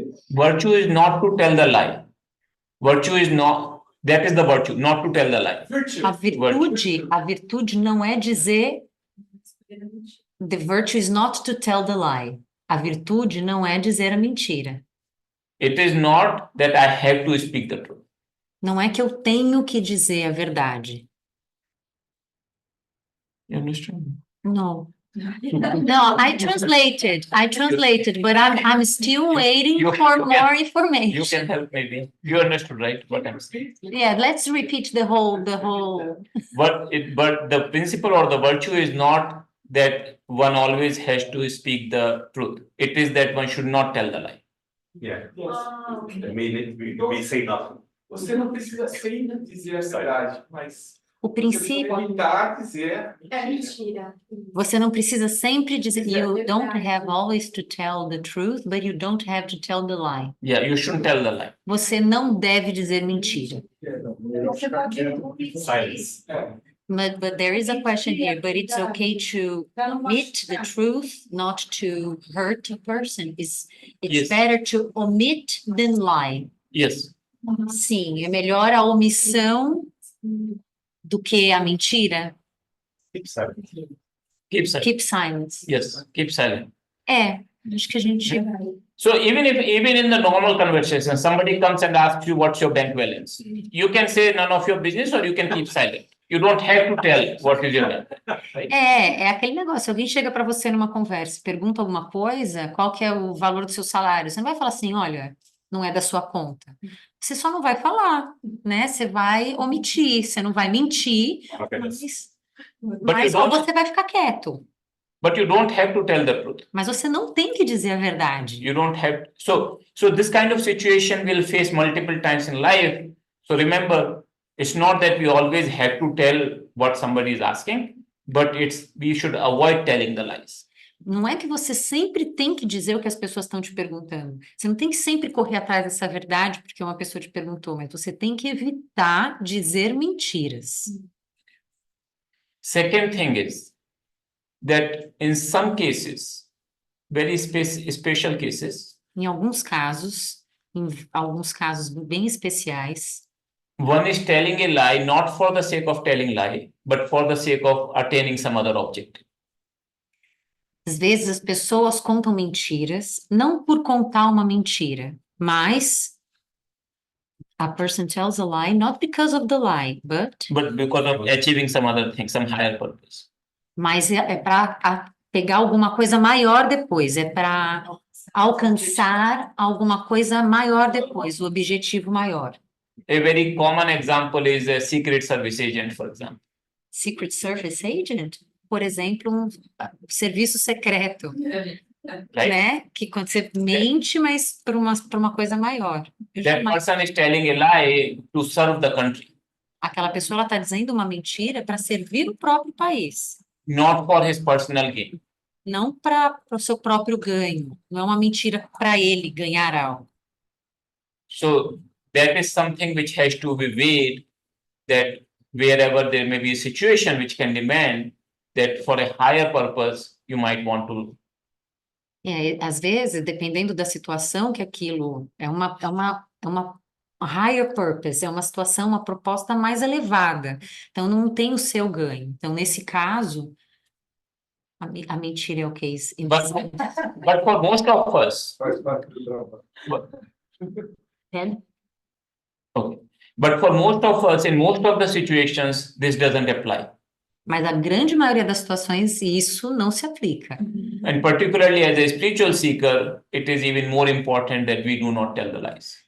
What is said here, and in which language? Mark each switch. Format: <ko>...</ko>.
<en>Virtue is not to tell the lie. Virtue is not, that is the virtue, not to tell the lie.</en> <pt>A virtude não é dizer.</pt> <en>The virtue is not to tell the lie.</en> <pt>A virtude não é dizer a mentira.</pt> <en>It is not that I have to speak the truth.</en> <pt>Não é que eu tenho que dizer a verdade.</pt> <en>You understand? No. No, I translated, but I'm still waiting You- for you can- more You information. can help maybe. You understood, right? What I'm saying. Yeah, let's repeat the whole. But the principle or the virtue is not that one always has to speak the truth. It is that one should not tell the lie. Yeah. I mean, we say nothing.</en> <pt>Você não precisa sempre dizer a verdade, mas O princípio, evitar dizer. É mentira. você não precisa sempre dizer.</pt> <en>You don't have always to tell the truth, but you don't have to tell the lie. Yeah, you shouldn't tell the lie.</en> <pt>Você não deve dizer mentira. Você pode omitir.</pt> <en>Silence. But there is a question here, but it's okay to omit the truth, not to hurt a person. It's better to omit than lie. Yes.</en> <pt>Sim, é melhor a omissão do que a mentira.</pt> <en>Keep silent. Keep silent. Keep silence. Yes, keep silent.</en> <pt>Acho que a gente.</pt> <en>So even in the normal conversation, somebody comes and asks you what's your bank balance, you can say none of your business or you can keep silent. You don't have to tell what is your bank. Right?</en> <pt>É aquele negócio. Alguém chega para você numa conversa, e pergunta alguma coisa, qual que é o valor do seu salário? Você não vai falar assim, olha, não é da sua conta. Você só não vai falar, né? Você vai omitir, você não vai mentir,</pt> <en>Okay.</en> <pt>mas ou você vai ficar quieto.</pt> <en>But you don't have to tell the truth.</en> <pt>Mas você não tem que dizer a verdade.</pt> <en>You don't have. So this kind of situation we'll face multiple times in life. So remember, it's not that we always have to tell what somebody is asking, but we should avoid telling the lies.</en> <pt>Não é que você sempre tem que dizer o que as pessoas estão te perguntando. Você não tem que sempre correr atrás dessa verdade porque uma pessoa te perguntou, mas você tem que evitar dizer mentiras.</pt> <en>Second thing is that in some cases, very special cases,</en> <pt>Em alguns casos bem especiais,</pt> <en>one is telling a lie not for the sake of telling lie, but for the sake of attaining some other objective.</en> <pt>às vezes as pessoas contam mentiras, não por contar uma mentira, mas</pt> <en>a person tells a lie not because of the lie, but because of achieving some other thing, some higher purpose.</en> <pt>mas é para pegar alguma coisa maior depois, é para alcançar alguma coisa maior depois, o objetivo maior.</pt> <en>A very common example is a secret service agent, for example.</en> <pt>Secret Service Agent, por exemplo, um serviço secreto,</pt> <en>Right?</en> <pt>né? Que quando você mente, mas por uma coisa maior. Eu</pt> <en>That</en> <pt>jamais-</pt> <en>person is telling a lie to serve the country,</en> <pt>Aquela pessoa está dizendo uma mentira para servir o próprio país,</pt> <en>not for his personal gain.</en> <pt>não para o seu próprio ganho, não é uma mentira para ele ganhar algo.</pt> <en>So that is something which has to be weighed, that wherever there may be a situation which can demand that for a higher purpose, you might want to.</en> <pt>Às vezes, dependendo da situação, que aquilo é uma higher purpose, é uma situação, uma proposta mais elevada. Então, não tem o seu ganho. Então, nesse caso, a mentira é o case.</pt> <en>But for most of us,</en> <pt>Faz parte do trabalho. Entende?</pt> <en>okay. But for most of us, in most of the situations, this doesn't apply.</en> <pt>Mas a grande maioria das situações, isso não se aplica.</pt> <en>And particularly as a spiritual seeker, it is even more important that we do not tell the lies.</en>